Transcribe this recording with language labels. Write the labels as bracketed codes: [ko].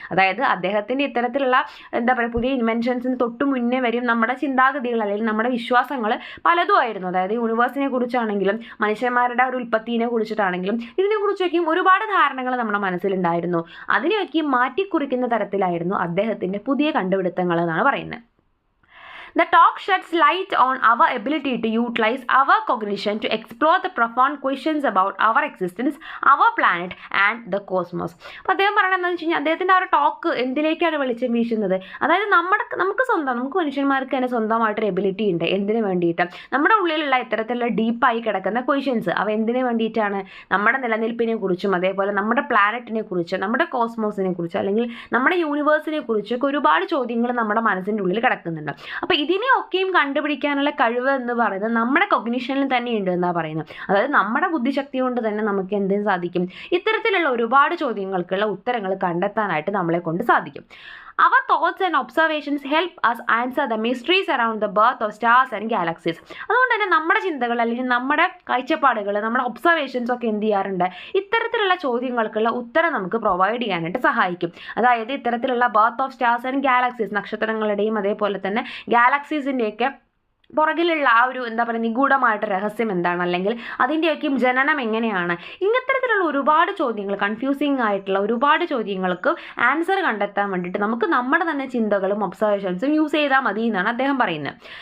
[ml] അതായത് അദ്ദേഹത്തിൻ്റെ ഇത്തരത്തിലുള്ള എന്താ പറയുക പുതിയ ഇൻവെൻഷൻസിന് തൊട്ട് മുന്നേ വരെയും നമ്മുടെ ചിന്താഗതികൾ അല്ലെങ്കിൽ നമ്മുടെ വിശ്വാസങ്ങൾ പലതും ആയിരുന്നു. അതായത് യൂണിവേഴ്സിനെ കുറിച്ചാണെങ്കിലും മനുഷ്യന്മാരുടെ ഒരു ഉൽപ്പത്തിനെ കുറിച്ചിട്ടാണെങ്കിലും ഇതിനെക്കുറിച്ചൊക്കെയും ഒരുപാട് ധാരണകൾ നമ്മുടെ മനസ്സിലുണ്ടായിരുന്നു. അതിനെയൊക്കെ മാറ്റിക്കുറിക്കുന്ന തരത്തിലായിരുന്നു അദ്ദേഹത്തിൻ്റെ പുതിയ കണ്ടുപിടുത്തങ്ങൾ എന്നാണ് പറയുന്നത്. [en] The talk sheds light on our ability to utilize our cognition to explore the profound questions about our existence, our planet and the cosmos. [ml] അപ്പോൾ അദ്ദേഹം പറയുന്നത് എന്താണെന്ന് വെച്ച് കഴിഞ്ഞാൽ അദ്ദേഹത്തിൻ്റെ ആ ഒരു ടോക്ക് എന്തിലേക്കാണ് വെളിച്ചം വീശുന്നത്, അതായത് നമുക്ക് മനുഷ്യന്മാർക്ക് തന്നെ സ്വന്തമായിട്ടൊരു എബിലിറ്റി ഉണ്ട്. എന്തിനു വേണ്ടിയിട്ട്? നമ്മുടെ ഉള്ളിലുള്ള ഇത്തരത്തിലുള്ള ഡീപ്പായി കിടക്കുന്ന ക്വസ്റ്റ്യൻസ് അവ എന്തിനു വേണ്ടിയിട്ടാണ്? നമ്മുടെ നിലനിൽപ്പിനെ കുറിച്ചും അതേപോലെ നമ്മുടെ പ്ലാനറ്റിനെ കുറിച്ച്, നമ്മുടെ കോസ്മോസിനെ കുറിച്ച് അല്ലെങ്കിൽ നമ്മുടെ യൂണിവേഴ്സിനെ കുറിച്ചൊക്കെ ഒരുപാട് ചോദ്യങ്ങൾ നമ്മുടെ മനസ്സിൻ്റെ ഉള്ളിൽ കിടക്കുന്നുണ്ട്. അപ്പോൾ ഇതിനെയൊക്കെയും കണ്ടുപിടിക്കാനുള്ള കഴിവ് എന്ന് പറയുന്നത് നമ്മുടെ കൊഗ്നിഷനിൽ തന്നെ ഉണ്ട് എന്നാണ് പറയുന്നത്. അതായത് നമ്മുടെ ബുദ്ധിശക്തി കൊണ്ട് തന്നെ നമുക്ക് എന്തിനു സാധിക്കും? ഇത്തരത്തിലുള്ള ഒരുപാട് ചോദ്യങ്ങൾക്കുള്ള ഉത്തരങ്ങൾ കണ്ടെത്താനായിട്ട് നമ്മളെ കൊണ്ട് സാധിക്കും. [en] Our thoughts and observations help us answer the mysteries around the birth of stars and galaxies. [ml] അതുകൊണ്ട് തന്നെ നമ്മുടെ ചിന്തകൾ അല്ലെങ്കിൽ നമ്മുടെ കാഴ്ചപ്പാടുകൾ, നമ്മുടെ ഒബ്സർവേഷൻസ് ഒക്കെ എന്ത് ചെയ്യാറുണ്ട്? ഇത്തരത്തിലുള്ള ചോദ്യങ്ങൾക്കുള്ള ഉത്തരം നമുക്ക് പ്രൊവൈഡ് ചെയ്യാനായിട്ട് സഹായിക്കും. അതായത് ഇത്തരത്തിലുള്ള [en] birth of stars and galaxies, [ml] നക്ഷത്രങ്ങളുടെയും അതേപോലെ തന്നെ ഗാലക്സീസിൻ്റെയൊക്കെ പുറകിലുള്ള ആ ഒരു എന്താ പറയുക നിഗൂഢമായിട്ട് രഹസ്യം എന്താണ്, അല്ലെങ്കിൽ അതിൻ്റെയൊക്കെയും ജനനം എങ്ങനെയാണ്, ഇത്തരത്തിലുള്ള ഒരുപാട് ചോദ്യങ്ങൾ, കൺഫ്യൂസിങ് ആയിട്ടുള്ള ഒരുപാട് ചോദ്യങ്ങൾക്ക് ആൻസർ കണ്ടെത്താൻ വേണ്ടിയിട്ട് നമുക്ക് നമ്മുടെ തന്നെ ചിന്തകളും ഒബ്സർവേഷൻസും യൂസ് ചെയ്താൽ മതി എന്നാണ് അദ്ദേഹം പറയുന്നത്.